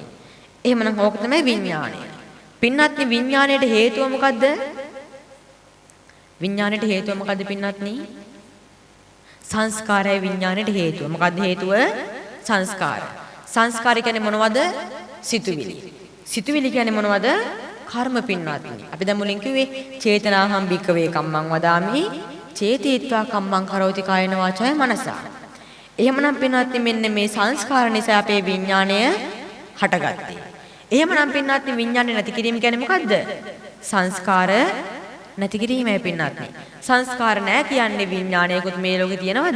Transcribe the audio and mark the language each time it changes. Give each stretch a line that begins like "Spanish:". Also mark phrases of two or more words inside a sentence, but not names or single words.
Sinhala: එහෙමනම් ඕක තමයි විඥාණය. පින්වත්නි විඥාණයට හේතුව මොකද්ද? විඥාණයට හේතුව මොකද්ද පින්වත්නි? සංස්කාරය විඥාණයට හේතුව. මොකද්ද හේතුව? සංස්කාර. සංස්කාර කියන්නේ මොනවද? සිතුවිලි. සිතුවිලි කියන්නේ මොනවද? කර්ම පින්වත්නි. අපි දැන් මුලින් කිව්වේ
Pali: චේතනාහම් භික්කවේ කම්මං වදාමි චේතීත්වා කම්මං කරෝති කායන වාචාය මනසා.
Sinhala: එහෙමනම් පින්වත්නි මෙන්න මේ සංස්කාර නිසා අපේ විඥාණය හටගත්තේ. එහෙමනම් පින්වත්නි විඥාණය නැති කිරීම කියන්නේ මොකද්ද? සංස්කාර නැති කිරීමයි පින්වත්නි. සංස්කාර නැහැ කියන්නේ විඥාණයකුත් මේ ලෝකේ තියෙනවද?